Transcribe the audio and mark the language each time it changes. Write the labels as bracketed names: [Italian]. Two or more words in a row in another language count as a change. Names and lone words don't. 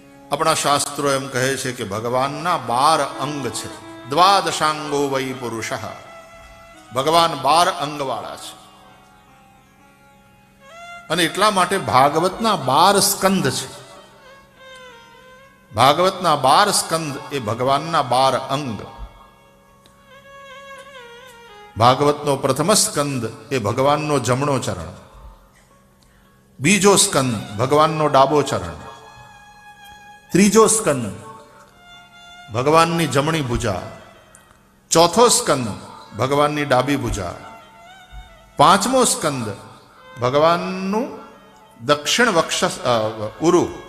[Gujarati] આપણા શાસ્ત્રો એમ કહે છે કે ભગવાનના 12 અંગ છે। [Sanskrit] द्वादशांगो वै पुरुषः। [Gujarati] ભગવાન 12 અંગવાળા છે અને એટલા માટે ભાગવતના 12 સ્કંદ છે। ભાગવતના 12 સ્કંદ એ ભગવાનના 12 અંગ। ભાગવતનો પ્રથમ સ્કંદ એ ભગવાનનો જમણો ચરણ, બીજો સ્કંદ ભગવાનનો ડાબો ચરણ, ત્રીજો સ્કંદ ભગવાનની જમણી ભુજા, ચોથો સ્કંદ ભગવાનની ડાબી ભુજા, પાંચમો સ્કંદ ભગવાનનું દક્ષિણ વક્ષ ઉરુ